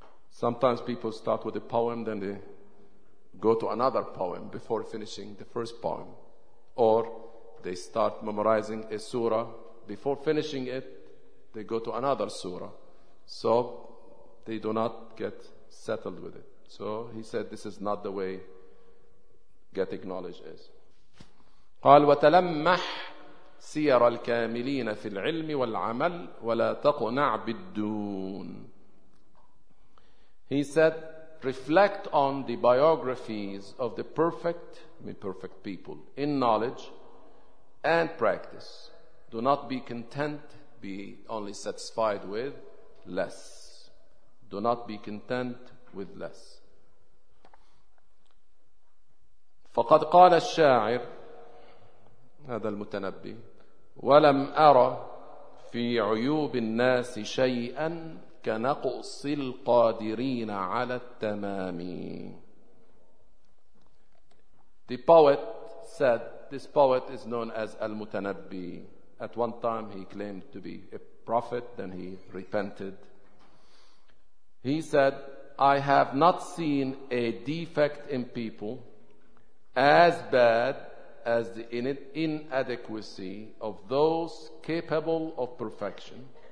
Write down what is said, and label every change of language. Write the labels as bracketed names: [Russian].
[English] Sometimes people start with a poem, then they go to another poem before finishing the first poem. Or they start memorizing a surah. Before finishing it, they go to another surah. So they do not get settled with it. So he said, this is not the way getting knowledge is. [Arabic] قال وتلمح سير الكاملين في العلم والعمل ولا تقنع بالدون. [English] He said, reflect on the biographies of the perfect, imperfect people in knowledge and practice. Do not be content, be only satisfied with less. Do not be content with less. [Arabic] فقد قال الشاعر هذا المتنبي ولم أرى في عيوب الناس شيئا كنقص القادرين على التمام. [English] The poet said, this poet is known as Al-Mutanabbi. At one time he claimed to be a prophet, then he repented. He said, I have not seen a defect in people as bad as the inadequacy of those capable of perfection.